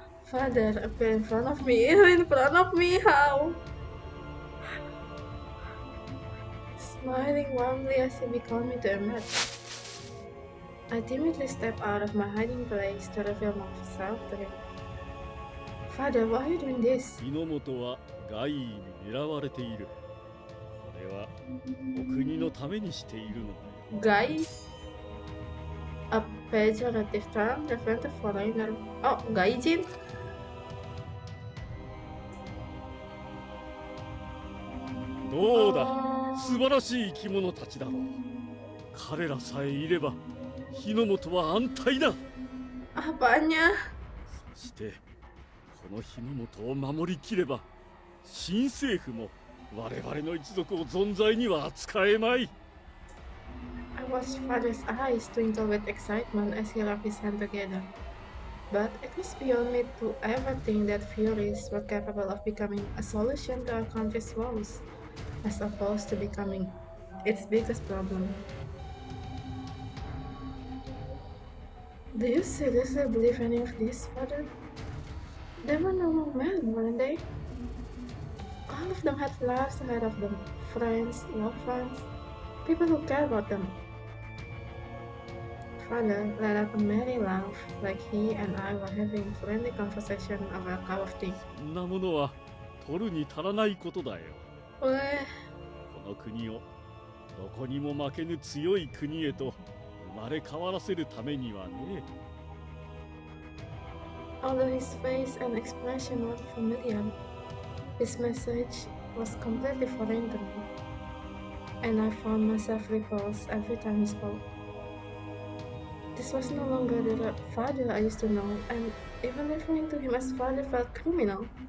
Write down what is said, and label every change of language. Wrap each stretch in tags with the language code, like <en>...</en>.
<en>Father appeared in front of me. In front of me, how? Smiling warmly as he beckoned me to emerge. I timidly stepped out of my hiding place to reveal myself to him. Father, why are you doing this?</en> <ja>日の本は外意に狙われている。これはお国のためにしているのだよ。</ja> <en>Guy? A pejorative term referring to foreigner. Oh, gaijin?</en> <ja>どうだ、</ja> <en>Oh.</en> <ja>素晴らしい生き物たちだろう。彼らさえいれば日の本は安泰だ。</ja> <id>Apanya?</id> <ja>そしてこの日の本を守りきれば新政府も我々の一族を存在には扱えまい。</ja> <en>I watched father's eyes twinkle with excitement as he rubbed his hands together. But it was beyond me to ever think that furies were capable of becoming a solution to our country's woes, as opposed to becoming its biggest problem. Do you seriously believe any of this, father? They were normal men, weren't they? All of them had lives ahead of them, friends, loved ones, people who care about them. Father let out a merry laugh, like he and I were having a friendly conversation over a cup of tea.</en> <ja>そんなものは取るに足らないことだよ。この国をどこにも負けぬ強い国へと生まれ変わらせるためにはね。</ja> <en>Although his face and expression were familiar, his message was completely foreign to me, and I found myself repulsed every time he spoke. This was no longer the father I used to know, and even referring to him as father felt criminal.</en>